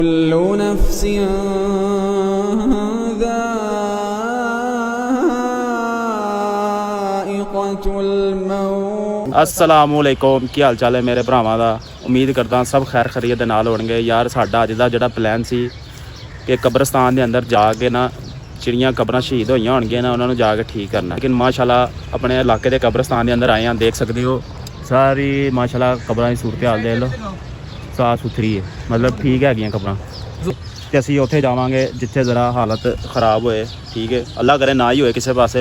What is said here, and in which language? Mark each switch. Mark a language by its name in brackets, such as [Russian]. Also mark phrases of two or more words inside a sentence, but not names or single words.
[Arabic] كل نفس ذائقة الموت. अस्सलामुअलैकुम, [Punjabi] ਕੀ ਹਾਲ ਚਾਲ ਹੈ ਮੇਰੇ ਭਰਾਵਾਂ ਦਾ। ਉਮੀਦ ਕਰਦਾ ਸਬ ਖ਼ੈਰ ਖ਼ੈਰੀਅਤ ਦੇ ਨਾਲ ਹੋਣਗੇ। ਯਾਰ ਸਾਡਾ ਅੱਜ ਦਾ ਜਿਹੜਾ ਪਲਾਨ ਸੀ ਕਿ ਕਬਰਸਤਾਨ ਦੇ ਅੰਦਰ ਜਾਕੇ ਨਾ ਜਿਹੜੀਆਂ ਕਬਰਾਂ ਸ਼ਹੀਦ ਹੋਈਆਂ ਹੋਣਗੀਆਂ ਨਾ ਉਹਨਾਂ ਨੂੰ ਜਾ ਕੇ ਠੀਕ ਕਰਨਾ। ਲੇਕਿਨ ਮਾਸ਼ਾਅੱਲਾ ਆਪਣੇ ਇਲਾਕੇ ਦੇ ਕਬਰਸਤਾਨ ਦੇ ਅੰਦਰ ਆਏ ਹਾਂ, ਦੇਖ ਸਕਦੇ ਹੋ ਸਾਰੀ ਮਾਸ਼ਾਅੱਲਾ ਕਬਰਾਂ ਦੀ ਸੂਰਤ ਹਾਲ ਦੇਖ ਲਓ, ਸਾਫ ਸੁਥਰੀ ਹੈ, ਮਤਲਬ ਠੀਕ ਹੈਗੀਆਂ ਕਬਰਾਂ। ਤੇ ਅਸੀਂ ਉੱਥੇ ਜਾਵਾਂਗੇ ਜਿੱਥੇ ਜ਼ਰਾ ਹਾਲਤ ਖਰਾਬ ਹੋਏ, ਠੀਕ ਹੈ, ਅੱਲਾ ਕਰੇ ਨਾ ਹੀ ਹੋਏ ਕਿਸੇ ਪਾਸੇ।